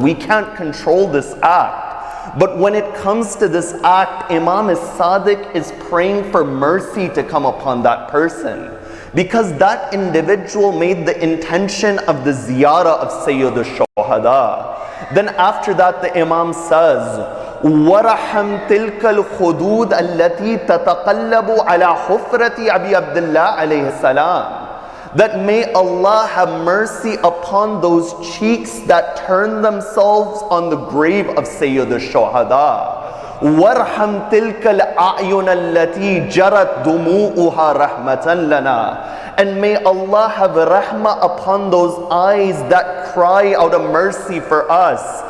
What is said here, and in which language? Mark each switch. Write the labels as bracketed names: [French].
[English] We can't control this act. But when it comes to this act, Imam as-Sadiq is praying for mercy to come upon that person, because that individual made the intention of the ziyarah of Sayyid al-Shuhada. Then after that, the Imam says, [Arabic] وَرَحَمْ تِلْكَ الْخُدُودَ الَّتِي تَتَقَلَّبُ عَلَى حُفْرَةِ أَبِي عَبْدِ اللَّهِ عَلَيْهِ السَّلَامِ. [English] That may Allah have mercy upon those cheeks that turn themselves on the grave of Sayyid al-Shuhada. [Arabic] وَارْحَمْ تِلْكَ الْأَعْيُنَ الَّتِي جَرَتْ دُمُوءُهَا رَحْمَةً لَنَا. [English] And may Allah have rahmah upon those eyes that cry out of mercy for us.